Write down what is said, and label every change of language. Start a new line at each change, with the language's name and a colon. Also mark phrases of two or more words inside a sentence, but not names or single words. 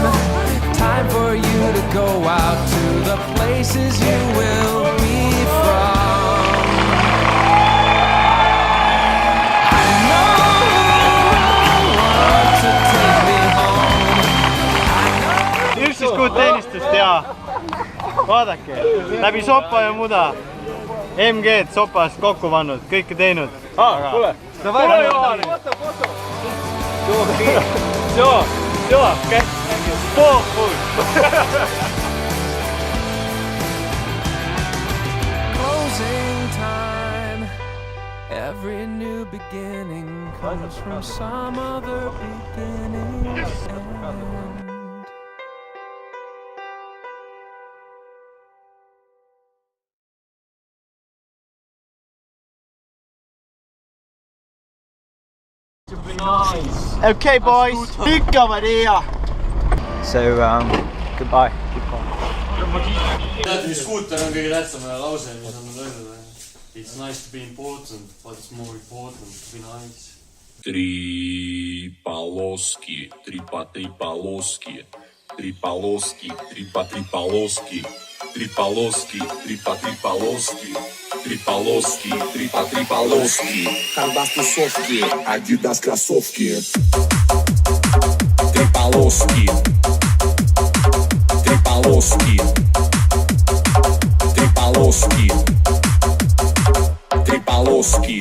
English: Time for you to go out to the places you will be from. I know you want to take me home.
Estonian: Üksuskuud teenistust ja vaadake, läbi sopa ja muda MG-d sopast kokku pannud, kõike teinud. Kuule, Tule Johan! Joo,
English: Closing time. Every new beginning comes from some other beginning's end. Okay, boys.
Estonian: Ikka Maria.
English: So, goodbye.
Estonian: Teate, mis skuuter on kõige tähtsam lause, mis on öeldud?
English: It's nice to be important, but it's more important to be nice.
Russian: Три полоски, три по три полоски, три полоски, три по три полоски, три полоски, три по три полоски, три полоски, три по три полоски. Хардбас тусовки, Адидас кроссовки. Три полоски, три полоски, три полоски, три полоски.